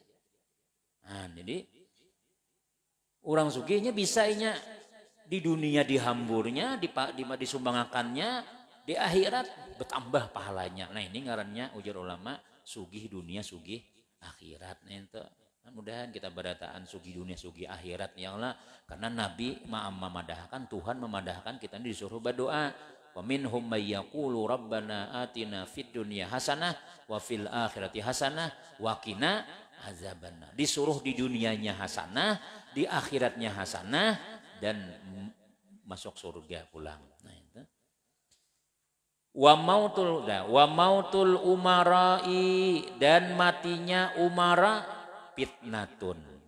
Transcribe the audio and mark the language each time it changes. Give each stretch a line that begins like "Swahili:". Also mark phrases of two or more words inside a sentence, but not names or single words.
Banjar: Nah jadi orang sugihnya bisa inya di dunia dihamburnya disumbangakannya, di akhirat bertambah pahalanya. Nah ini ngarannya ujar ulama sugih dunia sugih akhirat. Nah itu mudah-mudahan kita berataan sugi dunia sugi akhirat ya Allah, karena Nabi memadahkan, Tuhan memadahkan kita disuruh berdoa.
Arabic: ومنهم من يقول ربنا آتنا في الدنيا حسنة وفي الآخرة حسنة وقنا عذاب النار.
Banjar: Disuruh di dunianya hasanah, di akhiratnya hasanah dan masuk surga pulang. Nah itu.
Arabic: وموت الأمراء
Banjar: dan matinya umara fitnatun.